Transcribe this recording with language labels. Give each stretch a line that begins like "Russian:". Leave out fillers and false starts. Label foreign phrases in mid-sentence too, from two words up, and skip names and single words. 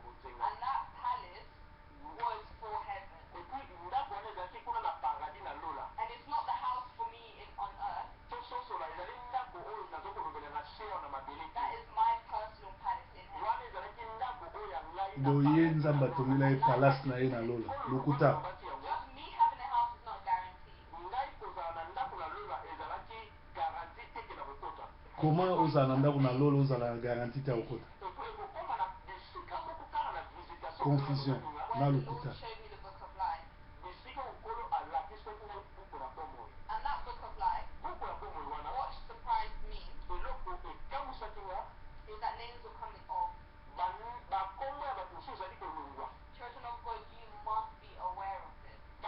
English: And that palace was for heaven. And it's not the house for me on earth. That is my personal palace in heaven.
Lingala: boye nzambe atongela ye palace na ye na lola lokuta.
English: Just me having a house is not guaranteed.
Lingala: Comment ozala na ndako na lola ozala na garantie te ya kokota? Confusion na
English: When the
Lingala: lokuta.
English: Lord showed me the book of life. And that book of life, what surprised me is that names were coming off. Children of God, you must be aware of this.